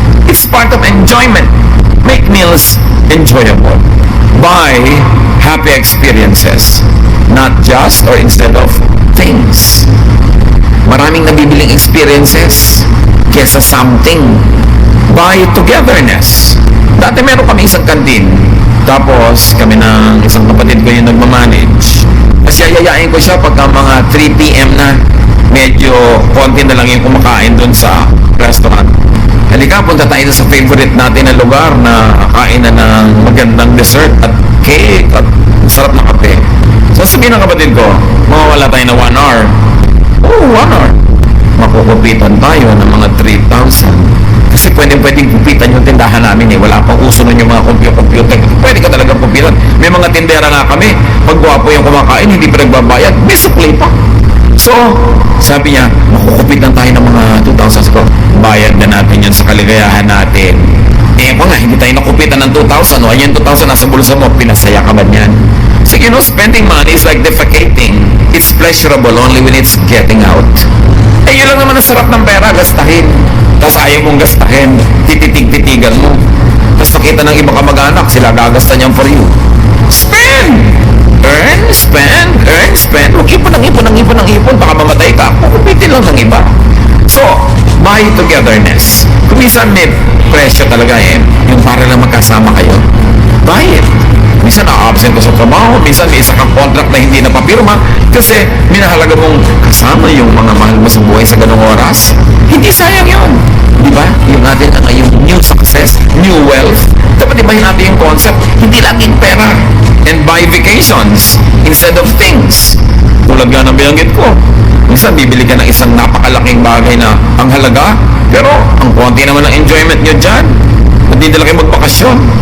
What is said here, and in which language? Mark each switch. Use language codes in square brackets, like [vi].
[en] It's part of enjoyment. Make meals enjoyable. Buy happy experiences, not just or instead of things. [tl] Maraming nabibiling experiences kesa something. [en] Buy togetherness. [tl] Dati meron kami isang kantin. Tapos kami ng isang kapatid ko yung nagmamanage. Kasi ayayain ko siya pagka mga 3 p.m. na. Medyo konti na lang yung kumakain dun sa restaurant. Halika, punta tayo sa favorite natin na lugar na kain na ng magandang dessert at cake at sarap na kape. So sabihin ng kapatid ko, mawawala tayo na 1 hour. Oh, 1 hour. Makukupitan tayo ng mga 3,000. Kasi pwedeng kupitan yung tindahan namin Wala pang uso nun yung mga computer. Pwede ka talagang kumpitan. May mga tindera na kami. Pag gwapo yung kumakain, hindi pa nagbabayad. May supply pa. So, sabi niya, makukupitan tayo ng mga 2,000 ko. Bayad na natin yun sa kaligayahan natin. Kung nga, hindi tayo nakupitan ng 2,000. O, ayan 2,000 nasa bulsa mo. Pinasaya ka ba niyan? [en] So, spending money is like defecating. It's pleasurable only when it's getting out. [tl] Yun lang naman ang sarap ng pera, gastahin. Tapos ayaw mong gastahin, tititig-titigan mo. Tapos nakita ng ibang kamag-anak, sila gagasta niyan for you. Spend! [en] Earn, spend, earn, spend. [tl] Huwag ipon ng ipon ng ipon ng ipon, baka mamatay ka. Kukupitin lang ng iba. [en] So, buy togetherness. [tl] Kung minsan may presyo talaga yung para lang magkasama kayo, buy it. Minsan na-absent ka sa trabaho, minsan may isang contract na hindi napapirma kasi minahalaga mong kasama yung mga mahal mo sa buhay sa ganung oras. Hindi sayang yun. Di ba? Yung natin yung new success, new wealth. Dapat ibahin natin yung concept. Hindi laging pera. [en] And buy vacations instead of things. [tl] Tulad nga ng binanggit ko. Minsan bibili ka ng isang napakalaking bagay na ang halaga, pero ang konti naman ng enjoyment nyo dyan. Hindi nila kayo magbakasyon.